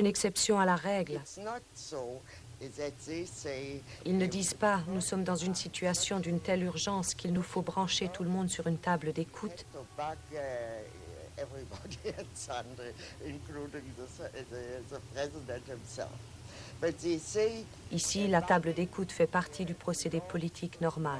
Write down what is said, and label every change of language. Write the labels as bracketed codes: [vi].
[fr] une exception à la règle. [en] It's not so that they say, [fr] Ils ne disent pas, nous sommes dans une situation d'une telle urgence qu'il nous faut brancher tout le monde sur une table d'écoute. [en] to bug everybody at Sunday, including the president himself. But they say [fr] Ici, la table d'écoute fait partie du procédé politique normal.